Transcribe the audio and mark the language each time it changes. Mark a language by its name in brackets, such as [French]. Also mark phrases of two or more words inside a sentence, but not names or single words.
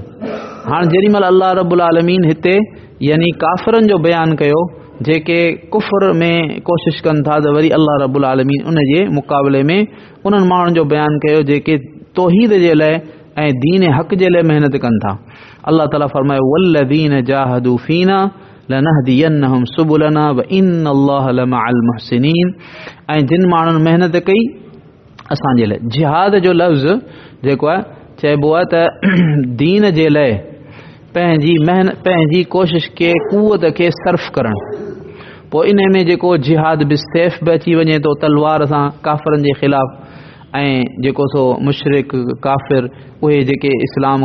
[Sindhi] हाणे जेॾीमहिल अल्लाह रब्बुल आलमीन हिते यानी काफ़रनि जो बयानु कयो जेके कुफ़र में कोशिशि कनि था, त वरी अल्लाह रब्बुल आलमीन उन जे मुक़ाबले में उन्हनि माण्हुनि जो बयानु कयो जेके तौहीद जे लाइ ऐं दीन हक़ जे लाइ महिनत कनि था। [Arabic] अल्लाह ताला फरमायो والذين جاهدوا فينا لنهدينهم سبلنا وإن الله لمع المحسنين. [Sindhi] ऐं जिन माण्हुनि महिनत कई असांजे लाइ, जिहाद जो लफ़्ज़ जेको आहे चइबो आहे त दीन जे लाइ पंहिंजी कोशिश खे कुवत खे सर्फ़ करणु। पोइ इन में जेको [Arabic] جهاد بالسيف [Sindhi] बि अची वञे थो, तलवार सां काफ़रनि जे ख़िलाफ़, ऐं जेको सो मुशरिक काफ़िर उहे जेके इस्लाम